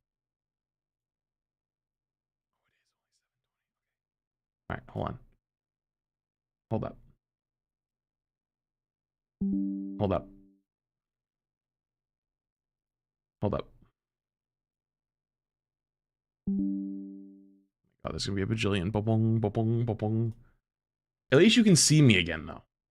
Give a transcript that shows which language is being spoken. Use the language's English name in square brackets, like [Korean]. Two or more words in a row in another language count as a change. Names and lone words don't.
[English] All right, hold on. Hold up. Hold up. Hold up. Oh, there's gonna be a bajillion. Ba-bong, ba-bong, ba-bong. At least you can see me again, though.